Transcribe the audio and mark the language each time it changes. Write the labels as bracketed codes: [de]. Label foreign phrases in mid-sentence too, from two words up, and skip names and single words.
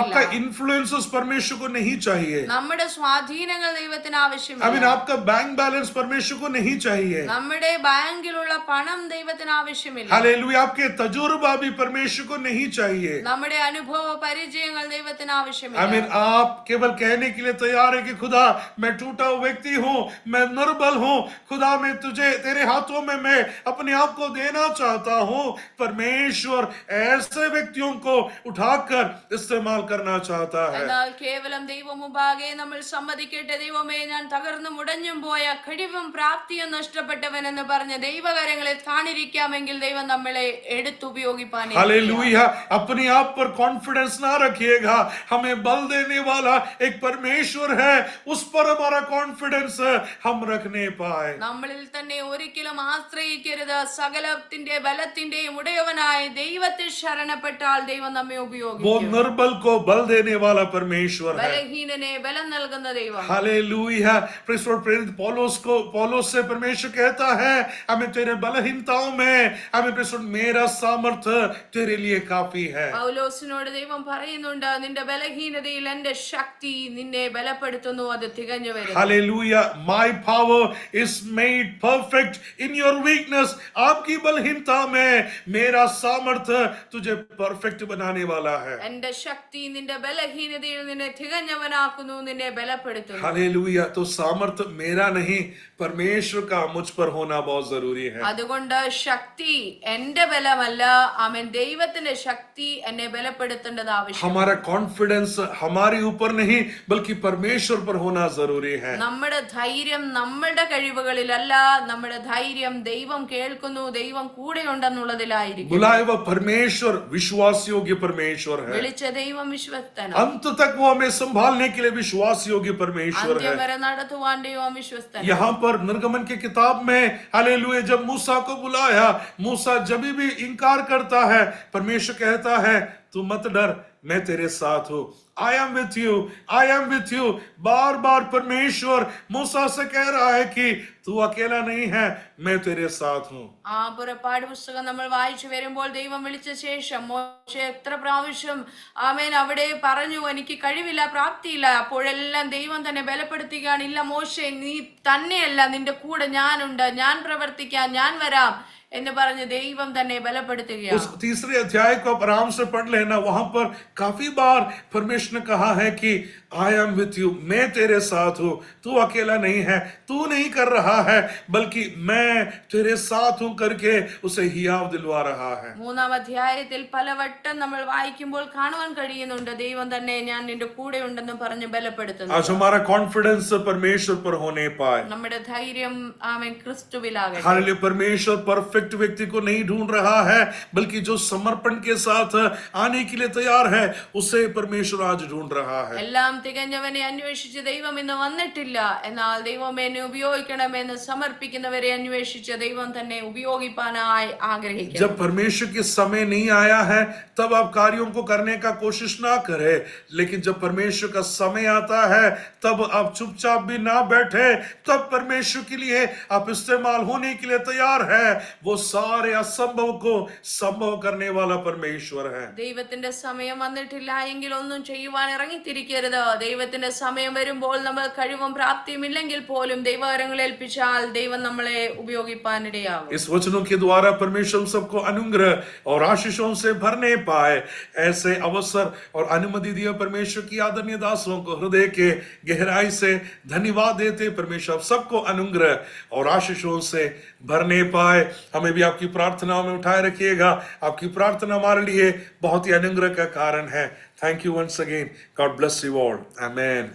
[hi] आपका इन्फ्लुएंसेस परमेश्वर को नहीं चाहिए, [ml] നമ്മുടെ സ്വാധീനങ്ങൾ ദൈവത്തിന് ആവശ്യമില്ല. [hi] आपका बैंक बैलेंस परमेश्वर को नहीं चाहिए। [ml] നമ്മുടെ ബാങ്കിലുള്ള പണം ദൈവത്തിന് ആവശ്യമില്ല. [hi] हालेलुया। आपके तजुर्बा भी परमेश्वर को नहीं चाहिए। [ml] നമ്മുടെ അനുഭവ പരിചയങ്ങൾ ദൈവത്തിന് ആവശ്യമില്ല. [hi] आप केवल कहने के लिए तैयार है कि खुदा मैं टूटा हुआ व्यक्ति हूँ, मैं निर्बल हूँ, खुदा मैं तुझे तेरे हाथों में मैं अपने आप को देना चाहता हूँ। परमेश्वर ऐसे व्यक्तियों को उठाकर इस्तेमाल करना चाहता है। [ml] എന്നാൽ കേവലം ദൈവം മുമ്പാകെ നമ്മൾ സമ്മതിക്കട്ടെ, ദൈവമേ ഞാൻ തകർന്നു മുടഞ്ഞും പോയ കഴിവും പ്രാപ്തിയും നഷ്ടപ്പെട്ടവൻ എന്ന് പറഞ്ഞ ദൈവകരങ്ങളെ കാണിരിക്കാമെങ്കിൽ ദൈവം നമ്മളെ എടുത്തുപയോഗിക്കാൻ. [hi] हालेलुया। अपने आप पर कॉन्फिडेंस ना रखिएगा, हमें बल देने वाला एक परमेश्वर है, उस पर हमारा कॉन्फिडेंस हम रखने पाए। [ml] നമ്മളിൽ തന്നെ ഒരിക്കലും ആശ്രയിക്കരുത്. സകലത്തിന്റെ ബലത്തിന്റെയും ഉടയവനായ ദൈവത്തിൽ ശരണപ്പെട്ടാൽ ദൈവം നമ്മെ [hi] वो [ml] ഉപയോഗിക്കും. [hi] निर्बल को बल देने वाला परमेश्वर है। [ml] ബലഹീനനെ ബലം നൽകുന്ന ദൈവം. [hi] हालेलुया। प्रेरित पौलुस से परमेश्वर कहता है, हमें तेरे बलहीनताओं में मेरा सामर्थ्य तेरे लिए काफी है। [ml] പൗലോസിനോട് ദൈവം പറയുന്നുണ്ട്, നിന്റെ ബലഹീനതയിൽ എന്റെ ശക്തി നിന്നെ ബലപ്പെടുത്തുന്നു, അത് തികഞ്ഞു വരുന്നു. [hi] हालेलुया। [en] My power is made perfect in your weakness। [hi] आपकी बलहीनता में मेरा सामर्थ्य तुझे परफेक्ट बनाने वाला है। [ml] എന്റെ ശക്തി നിന്റെ ബലഹീനതയിൽ നിന്നെ തികഞ്ഞവനാക്കുന്നു, നിന്നെ ബലപ്പെടുത്തുന്നു. [hi] हालेलुया। तो सामर्थ्य मेरा नहीं, परमेश्वर का मुझ पर होना बहुत जरूरी है। [ml] അതുകൊണ്ട് ശക്തി എന്റെ ബലമല്ല, ആമേൻ, ദൈവത്തിന്റെ ശക്തി എന്നെ ബലപ്പെടുത്തേണ്ടത് ആവശ്യം. [hi] हमारा कॉन्फिडेंस हमारे ऊपर नहीं बल्कि परमेश्वर पर होना जरूरी है। [ml] നമ്മുടെ ധൈര്യം നമ്മുടെ കഴിവുകളിലല്ല, നമ്മുടെ ധൈര്യം ദൈവം കേൾക്കുന്നു, ദൈവം കൂടെ ഉണ്ടെന്നുള്ളതിലായിരിക്കും. [hi] बुलाए हुआ परमेश्वर विश्वास योग्य परमेश्वर है। [ml] വിളിച്ച ദൈവം വിശ്വസ്തനാണ്. [hi] अंत तक वो हमें संभालने के लिए विश्वास योग्य परमेश्वर [ml] അന്ത്യം [hi] है। [ml] വരെ നടത്തുവാൻ ദൈവം വിശ്വസ്തനാണ്. [hi] यहाँ पर निर्गमन की किताब में हालेलुया जब मूसा को बुलाया, मूसा जब भी इनकार करता है, परमेश्वर कहता है तू मत डर, मैं तेरे साथ हूं। [en] I am with you, I am with you। [hi] बार बार परमेश्वर मूसा से कह रहा है कि तू अकेला नहीं है, मैं तेरे साथ हूँ। [ml] ആ പുറപ്പാട് പുസ്തകം നമ്മൾ വായിച്ചു വരുമ്പോൾ ദൈവം വിളിച്ച ശേഷം മോശെ എത്ര പ്രാവശ്യം ആമേൻ അവിടെ പറഞ്ഞു എനിക്ക് കഴിവില്ല, പ്രാപ്തിയില്ല. അപ്പോഴെല്ലാം ദൈവം തന്നെ ബലപ്പെടുത്തുകയാണ്, ഇല്ല മോശെ നീ തന്നെയല്ല, നിന്റെ കൂടെ ഞാനുണ്ട്, ഞാൻ പ്രവർത്തിക്കാം, ഞാൻ വരാം എന്ന് പറഞ്ഞ് ദൈവം തന്നെ ബലപ്പെടുത്തുകയാണ്. [hi] उस तीसरे अध्याय को आप आराम से पढ़ लेना। वहां पर काफी बार परमेश्वर ने कहा है कि [en] I am with you, [hi] मैं तेरे साथ हूं, तू अकेला नहीं है, तू नहीं कर रहा है, बल्कि मैं तेरे साथ हूं करके उसे हियाव दिलवा रहा है। [ml] മൂന്നാം അധ്യായത്തിൽ പലവട്ടം നമ്മൾ വായിക്കുമ്പോൾ കാണുവാൻ കഴിയുന്നുണ്ട് ദൈവം തന്നെ ഞാൻ നിന്റെ കൂടെ ഉണ്ടെന്ന് പറഞ്ഞ് ബലപ്പെടുത്തുന്നു. [hi] आज हमारा कॉन्फिडेंस परमेश्वर पर होने पाए। [ml] നമ്മുടെ ധൈര്യം ആമേൻ ക്രിസ്തുവിലാകട്ടെ. [hi] हालेलुया। परमेश्वर परफेक्ट व्यक्ति को नहीं ढूंढ रहा है, बल्कि जो समर्पण के साथ आने के लिए तैयार है, उसे परमेश्वर आज ढूंढ रहा है। [ml] എല്ലാം തികഞ്ഞവനെ അന്വേഷിച്ച് ദൈവം ഇന്ന് വന്നിട്ടില്ല, എന്നാൽ ദൈവം എന്നെ ഉപയോഗിക്കണമെന്ന് സമർപ്പിക്കുന്നവരെ അന്വേഷിച്ച് ദൈവം തന്നെ ഉപയോഗിക്കാനായി ആഗ്രഹിക്കുന്നു. [hi] जब परमेश्वर के समय नहीं आया है तब आप कार्यों को करने का कोशिश ना करें, लेकिन जब परमेश्वर का समय आता है तब आप चुपचाप भी ना बैठे, तब परमेश्वर के लिए आप इस्तेमाल होने के लिए तैयार है। वो सारे असंभव को संभव करने वाला परमेश्वर है। [ml] ദൈവത്തിന്റെ സമയം വന്നിട്ടില്ല എങ്കിൽ ഒന്നും ചെയ്യുവാൻ ഇറങ്ങിത്തിരിക്കരുത്. ദൈവത്തിന്റെ സമയം വരുമ്പോൾ നമ്മൾ കഴിവും പ്രാപ്തിയും ഇല്ലെങ്കിൽ പോലും ദൈവകരങ്ങൾ ഏൽപ്പിച്ചാൽ ദൈവം നമ്മളെ ഉപയോഗിപ്പാനിടയാകും. [hi] इस वचनों के द्वारा परमेश्वर सबको अनुग्रह और आशीषों से भरने पाए, ऐसे अवसर और अनुमति दिए परमेश्वर की आदरणीय दासों को हृदय के गहराई से धन्यवाद देते। परमेश्वर सबको अनुग्रह और आशीषों से भरने पाए। हमें भी आपकी प्रार्थनाओं में उठाए रखिएगा। आपकी प्रार्थना हमारे लिए बहुत ही अनुग्रह का कारण है। [en] Thank you once again. God bless you all. Amen.